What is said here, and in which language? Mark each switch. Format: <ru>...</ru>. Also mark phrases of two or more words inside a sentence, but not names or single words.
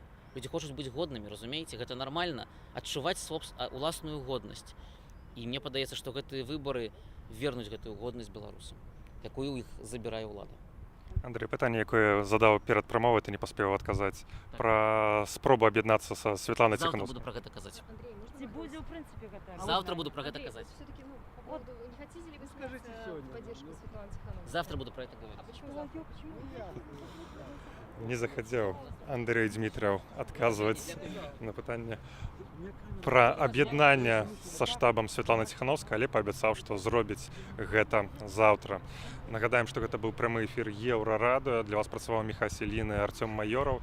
<be>Людзі хочуць быць годнымі, разумееце? Гэта нармальна, адчуваць уласную годнасць. І мне падаецца, што гэтыя выбары вернуць гэтую годнасць беларусам, якую ў іх забірае ўлада. Андрей, пытанне, якое задаў перад прамовай, ты не паспеў адказаць. Пра спробу аб'яднацца са Святланай</be> <ru>Завтра буду</ru> <be>Ціханаўскай. пра гэта казаць.</be> <ru>Андрей, можно</ru> <be>Ці</be> <ru>вопрос?</ru> <be>будзе,</be> <ru>в принципе,</ru> <be>гэта.</be> <ru>Завтра буду про это Андрей, казать. все-таки, по поводу, не хотите ли вы сказать в поддержку Светланы Тихановской? Завтра буду про это А говорить. почему завтра?</ru> <be>Не захацеў Андрей Дмітрыяў адказваць на пытанне пра аб'яднанне са штабам Святланы Ціханаўскай, але паабяцаў, што зробіць гэта заўтра. Нагадаем, што гэта быў прамы эфір Еўрарадыё. Для вас працаваў Міхась Ілін і Арцём Маёраў.</be>